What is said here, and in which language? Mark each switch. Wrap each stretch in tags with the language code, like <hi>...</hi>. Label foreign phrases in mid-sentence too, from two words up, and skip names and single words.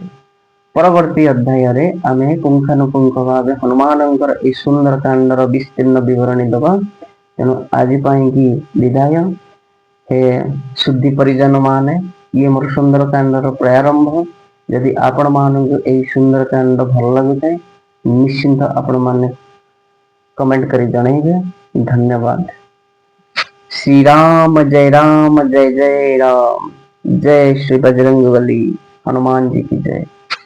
<or>ପରବର୍ତ୍ତୀ ଅଧ୍ୟାୟରେ ଆମେ ପୁଙ୍ଖାନୁପୁଙ୍ଖ ଭାବେ ହନୁମାନଙ୍କର ଏହି ସୁନ୍ଦର କାଣ୍ଡର ବିସ୍ତୀର୍ଣ୍ଣ ବିବରଣୀ ଦେବା। ତେଣୁ ଆଜି ପାଇଁକି ବିଦାୟ। ହେ ଶୁଦ୍ଧି ପରିଜନ ମାନେ, ଇଏ ମୋର ସୁନ୍ଦର କାଣ୍ଡର ପ୍ରାରମ୍ଭ। ଯଦି ଆପଣ ମାନଙ୍କୁ ଏହି ସୁନ୍ଦର କାଣ୍ଡ ଭଲ ଲାଗୁଥାଏ, ନିଶ୍ଚିନ୍ତ ଆପଣ ମାନେ କମେଣ୍ଟ କର ଜଣେବେ।</or> <hi>धन्यवाद। श्री राम जय राम, जय जय राम। जय श्री बजरंगबली, हनुमान जी की जय।</hi>